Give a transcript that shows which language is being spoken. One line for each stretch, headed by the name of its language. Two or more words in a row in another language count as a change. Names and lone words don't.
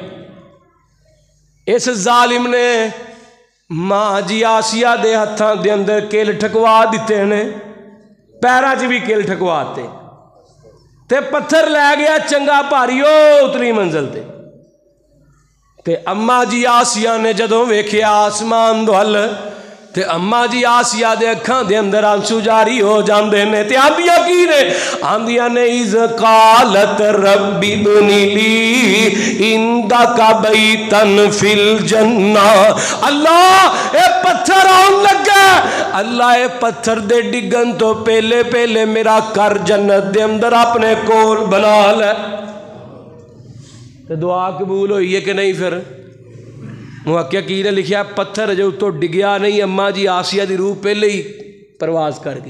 Punjabi: اس ظالم نے ماں جی آسیہ دے ہتھاں دے اندر کل ٹھکوا دتے نے، پیراں چ بھی کل ٹھکواتے، تے پتھر لے گیا چنگا بھاری اتلی منزل تے اماں جی آسیہ نے جدوں ویکھیا آسمان ول تے اماں جی آسیہ دے اکھاں دے اندر آنسو جاری ہو جاتے نے. تے آندیاں کی نے، آندیاں نے
Arabic: إذ قالت رب ابن لي عندك بيتا في الجنة.
Punjabi: اللہ یہ پتھر آؤن لگا، اللہ یہ پتھر دے ڈگن توں پہلے پہلے میرا گھر جنت دے اندر اپنے کول بنا لے. تے دعا قبول ہوئی ہے کہ نہیں؟ پھر محققین نے لکھا پتھر جو اتوں ڈگیا نہیں، اماں جی آسیہ کی روح پہلے ہی پرواز کر گئی.